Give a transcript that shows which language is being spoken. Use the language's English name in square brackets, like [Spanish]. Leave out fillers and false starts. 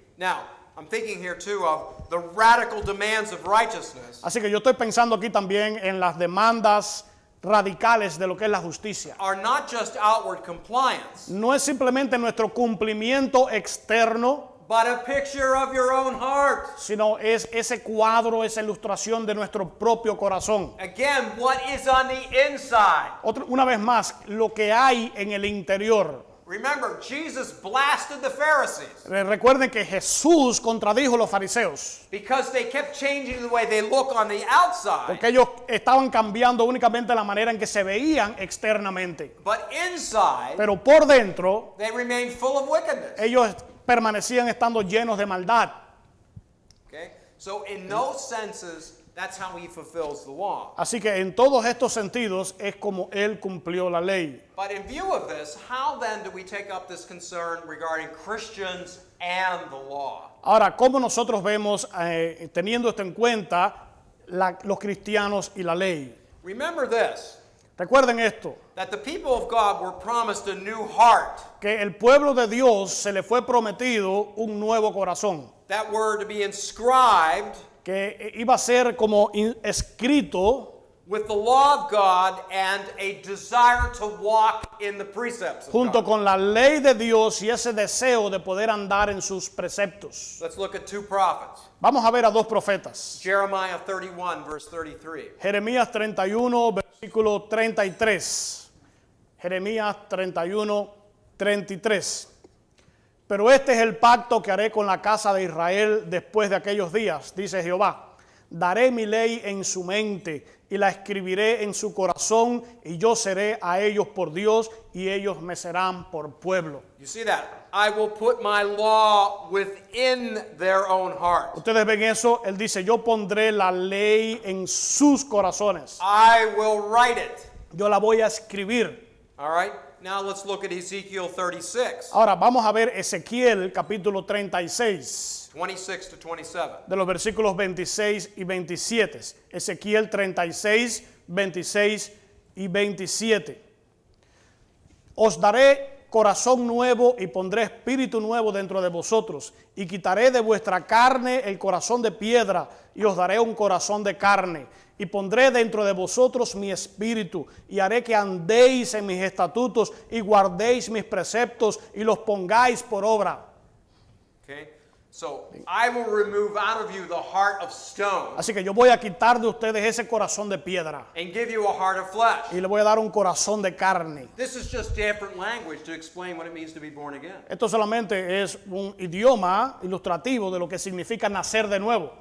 [English] Now, I'm thinking here too of the radical demands of righteousness [Spanish] Así que yo estoy pensando aquí también en las demandas radicales de lo que es la justicia. [English] are not just outward compliance, [Spanish] No es simplemente nuestro cumplimiento externo, [English] but a picture of your own heart. [Spanish] sino es ese cuadro, esa ilustración de nuestro propio corazón. [English] Again, what is on the inside? [Spanish] Una vez más, lo que hay en el interior. [English] Remember, Jesus blasted the Pharisees [Spanish] Recuerden que Jesús contradijo a los fariseos, [English] because they kept changing the way they look on the outside, [Spanish] porque ellos estaban cambiando únicamente la manera en que se veían externamente. [English] but inside, [Spanish] Pero por dentro, [English] they remained full of wickedness. [Spanish] ellos permanecían estando llenos de maldad. [English] Okay? So in those senses, that's how he fulfills the law. [Spanish] Así que en todos estos sentidos es como Él cumplió la ley. [English] But in view of this, how then do we take up this concern regarding Christians and the law? [Spanish] Ahora, ¿cómo nosotros vemos, teniendo esto en cuenta, los cristianos y la ley? [English] Remember this, [Spanish] Recuerden esto, [English] that the people of God were promised a new heart [Spanish] que el pueblo de Dios se le fue prometido un nuevo corazón, [English] that were to be inscribed [Spanish] que iba a ser como escrito [English] with the law of God and a desire to walk in the precepts of [Spanish] junto [English] God. [Spanish] con la ley de Dios y ese deseo de poder andar en sus preceptos. [English] Let's look at two prophets. [Spanish] Vamos a ver a dos profetas. [English] Jeremiah 31, verse 33. [Spanish] Jeremías 31, versículo 33. Jeremías 31, 33. Pero este es el pacto que haré con la casa de Israel después de aquellos días, dice Jehová. Daré mi ley en su mente y la escribiré en su corazón, y yo seré a ellos por Dios y ellos me serán por pueblo. [English] You see that? I will put my law within their own heart. [Spanish] Ustedes ven eso, él dice, yo pondré la ley en sus corazones. [English] I will write it. [Spanish] Yo la voy a escribir. [English] All right? Now let's look at Ezekiel 36, [Spanish] Ahora vamos a ver Ezequiel capítulo 36, [English] 26 to 27. [Spanish] de los versículos 26 y 27. Ezequiel 36, 26 y 27. Os daré corazón nuevo y pondré espíritu nuevo dentro de vosotros, y quitaré de vuestra carne el corazón de piedra, y os daré un corazón de carne, y pondré dentro de vosotros mi espíritu, y haré que andéis en mis estatutos, y guardéis mis preceptos, y los pongáis por obra. [English] Okay? So I will remove out of you the heart of stone [Spanish] Así que yo voy a quitar de ustedes ese corazón de piedra, [English] and give you a heart of flesh. [Spanish] y le voy a dar un corazón de carne. [English] This is just different language to explain what it means to be born again. [Spanish] Esto solamente es un idioma ilustrativo de lo que significa nacer de nuevo.